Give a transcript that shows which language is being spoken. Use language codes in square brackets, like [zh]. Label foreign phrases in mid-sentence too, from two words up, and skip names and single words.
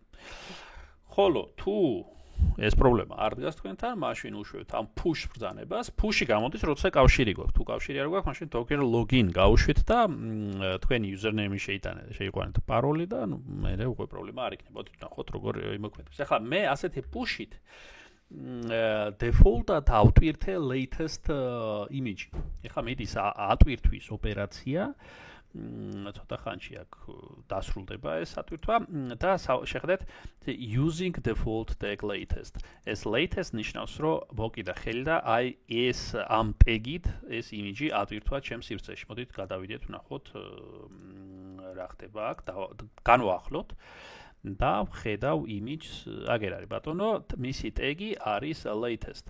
[ka] ხოლო თუ ეს პრობლემა არ დგას თქვენთან, მაშინ უშვებთ ამ push ბრძანებას. Push-ი გამოდის, როცა კავშირი გვაქვს. თუ კავშირი არ გვაქვს, მაშინ Docker login გავუშვით და თქვენი username-ი შეიყვანეთ paroli და მე უკვე პრობლემა არ იქნება. ნახოთ როგორ იმოქმედებს. ახლა მე ასეთი push-ით default-ად ავტვირთე [en] latest image. [ka] ახლა მიდის ატვირთვის ოპერაცია ცოტა ხანში აქ დასრულდება ეს ატვირთვა და შეხედეთ [en] using default tag latest. [ka] ეს latest ნიშნავს, რომ მოკიდა ხელი და აი ეს ამ ტეგით ეს იმიჯი ატვირთვა ჩემს სივრცეში. მოდით გადავიდეთ, ვნახოთ რა ხდება აქ, განვაახლოთ და ვხედავ იმიჯს, აგერ არის ბატონო, მისი ტეგი არის latest.